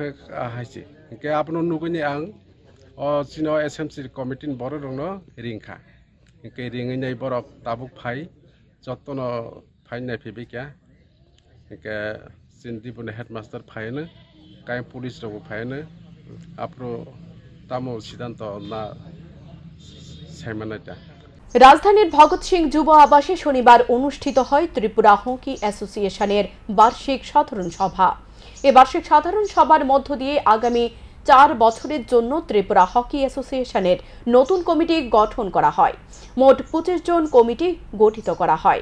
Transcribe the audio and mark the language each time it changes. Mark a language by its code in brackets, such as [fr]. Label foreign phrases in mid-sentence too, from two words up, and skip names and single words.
[trp] हायसि एके आपनो नुगनि आं चिनो SMC कमिटिनि बर दंनो रिंखा एके रिङै नै बरक ताबुक फाइ जत्तनो फाइ नायफैबिकिया एके सिन्दिबुनि हेडमास्टार फाइनो काय पुलिस रगो फाइनो आपरो तामो सिद्धांत ना साइमानाटा। [bn] রাজধানীর ভগৎ সিং যুব আবাসে শনিবার অনুষ্ঠিত হয় ত্রিপুরা হকি অ্যাসোসিয়েশনের বার্ষিক সাধারণ সভা। এই বার্ষিক সাধারণ সভার মধ্য দিয়ে আগামী 4 বছরের জন্য ত্রিপুরা হকি অ্যাসোসিয়েশনের নতুন কমিটি গঠন করা হয়। মোট 25 জন কমিটি গঠিত করা হয়।